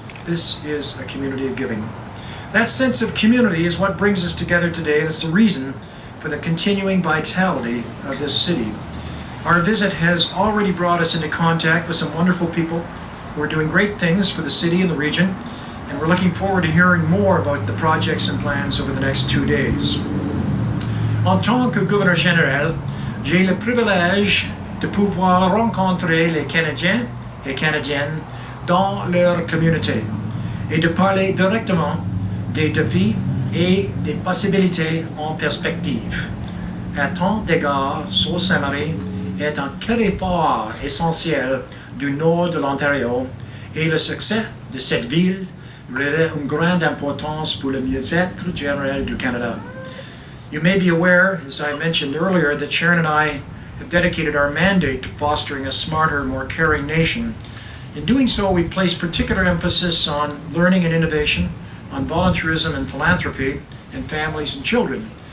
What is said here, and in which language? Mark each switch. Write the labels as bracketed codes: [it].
[en] This is a community of giving. That sense of community is what brings us together today, and it's the reason for the continuing vitality of this city. Our visit has already brought us into contact with some wonderful people who are doing great things for the city and the region, and we're looking forward to hearing more about the projects and plans over the next 2 days. [fr] En tant que gouverneur général, j'ai le privilège de pouvoir rencontrer les Canadiens et Canadiennes dans leur communauté et de parler directement des défis et des possibilités en perspective. À tant d'égards, Sault-Ste-Marie est un territoire essentiel du nord de l'Ontario et le succès de cette ville revêt une grande importance pour le mieux-être général du Canada. [en] You may be aware, as I mentioned earlier, that Sharon and I have dedicated our mandate to fostering a smarter, more caring nation. In doing so, we place particular emphasis on learning and innovation, on volunteerism and philanthropy, and families and children.